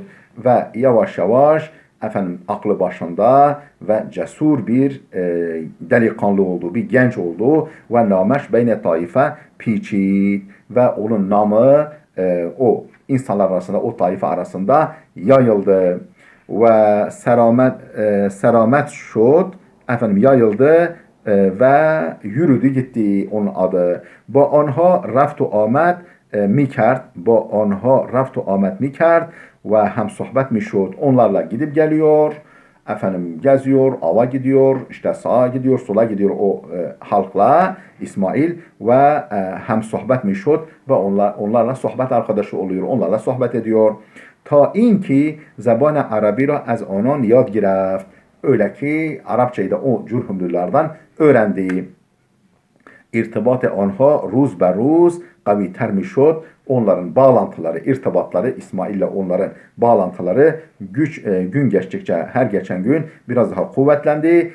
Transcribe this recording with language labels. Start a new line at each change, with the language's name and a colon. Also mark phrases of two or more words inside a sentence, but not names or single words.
Turkish: ve yavaş yavaş efendim aklı başında ve cesur bir delikanlı oldu, bir genç oldu ve
Persian: نامش بین طایفه پیچید
Turkish: ve onun namı o insanlar arasında, o taife arasında yayıldı ve
Persian: سرایت شد,
Turkish: efendim yayıldı ve yürüdü gitti onun adı.
Persian: با آنها رفت و آمد میکرد با آنها رفت و آمد میکرد و هم صحبت میشد.
Turkish: Onlarla gidip geliyor, efendim geziyor, ava gidiyor, işte sağa gidiyor, sola gidiyor o halkla İsmail ve
Persian: هم صحبت می‌شد
Turkish: ve onlarla sohbet arkadaşı oluyor, onlarla sohbet ediyor.
Persian: تا این که زبان عربی را از آنان یاد گرفت.
Turkish: Öyle ki Arapçayı da o Cürhumlulardan öğrendi.
Persian: ارتباط آنها روز به روز قوی‌تر می‌شد.
Turkish: Onların bağlantıları, irtibatları, İsmail ile onların bağlantıları gün geçtikçe her geçen gün biraz daha kuvvetlendi.